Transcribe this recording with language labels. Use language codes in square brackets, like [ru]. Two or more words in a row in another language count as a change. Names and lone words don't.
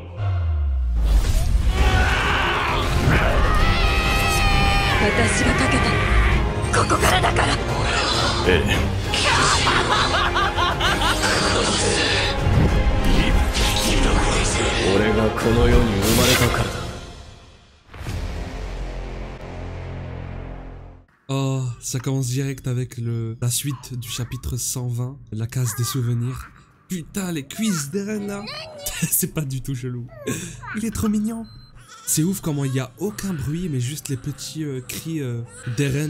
[ja] 私がかけたここからだから。ええ。俺がこの世に生まれたからだ。 [fr] Oh, ça commence direct avec la suite du chapitre 120, la case des souvenirs. Putain, les cuisses d'Eren là. C'est pas du tout chelou. Il est trop mignon. C'est ouf comment il y a aucun bruit, mais juste les petits cris d'Eren.